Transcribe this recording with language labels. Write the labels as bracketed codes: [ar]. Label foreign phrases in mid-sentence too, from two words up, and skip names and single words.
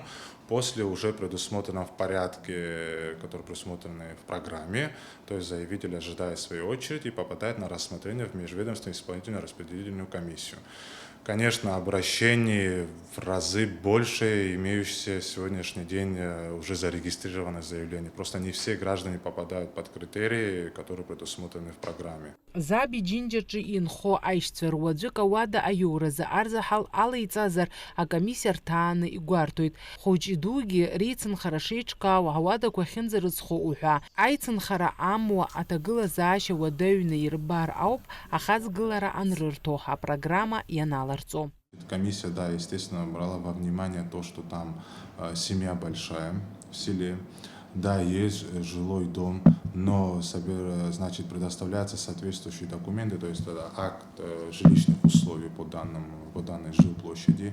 [ru] После уже предусмотрено в порядке, который предусмотрен в программе, то есть заявитель ожидает своей очереди и попадает на рассмотрение в межведомственную исполнительную распределительную комиссию. Конечно, обращений в разы больше, имеющиеся сегодняшний день уже зарегистрированные заявления. Просто не все граждане попадают под критерии, которые предусмотрены в программе. [ab] Заби Джинджерджи инхо аишьцәа руаӡәык ауада аиуразы арзаҳал алеиҵазар акомиссиа рҭааны игәарҭоит. Хәыҷи-дугьы реицынхара шеиҿкаау ауадақәа ахьынӡарыҵхо уҳәа. Аицынхара амуа аҭагылазаашьа уадаҩны ирбар ауп ахаҵгылара анрырҭо апрограмма ианаларҵо. [ru] Комиссия, естественно, брала во внимание то, что там семья большая в селе. Да, есть жилой дом, но предоставляются соответствующие документы, то есть это акт жилищных условий по данной жилплощади.